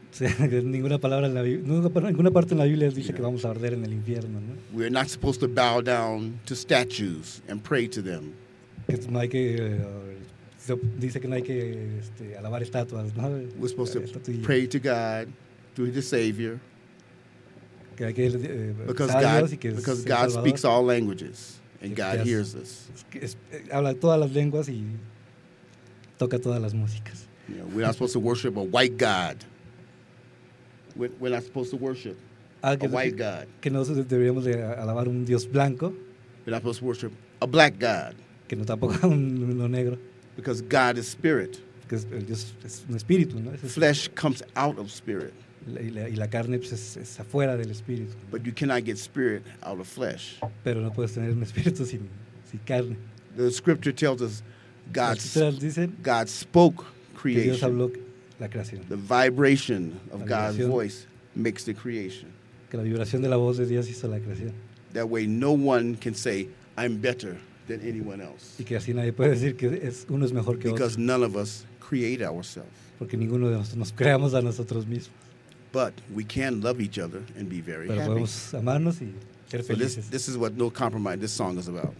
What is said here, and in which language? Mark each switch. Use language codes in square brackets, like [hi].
[es] Ninguna palabra en la Biblia, ninguna parte en la Biblia dice que vamos a arder en el infierno, ¿no? [en] We are not supposed to bow down to statues and pray to them. [es] Dice que no hay que alabar estatuas, ¿no? [en] We're supposed to pray to God through the Savior. Because God speaks all languages and God hears us. [es] Habla todas las lenguas y toca todas las músicas. [en] We're not supposed to worship a white God. We're not supposed to worship a white God. [es] Que nosotros deberíamos de alabar un Dios blanco. [en] We're not supposed to worship a black God. [es] Que no tampoco un negro. [en] Because God is spirit. [es] Que el Dios es un espíritu, ¿no? [en] Flesh comes out of spirit. [es] Y la carne pues, es afuera del espíritu. [en] But you cannot get spirit out of flesh. [es] Pero no puedes tener un espíritu sin carne. [en] The scripture tells us God spoke creation. [es] Dios habló la creación. [en] The vibration of God's voice makes the creation. [es] Que la vibración de la voz de Dios hizo la creación. [en] That way no one can say, I'm better than anyone else. [es] Y que así nadie puede decir que uno es mejor que otro. [en] Because none of us create ourselves. [es] Porque ninguno de nosotros nos creamos a nosotros mismos. [en] But we can love each other and be very [es] pero [en] happy. [es] Pero podemos amarnos y ser felices. [en] So this is what No Compromise, this song is about.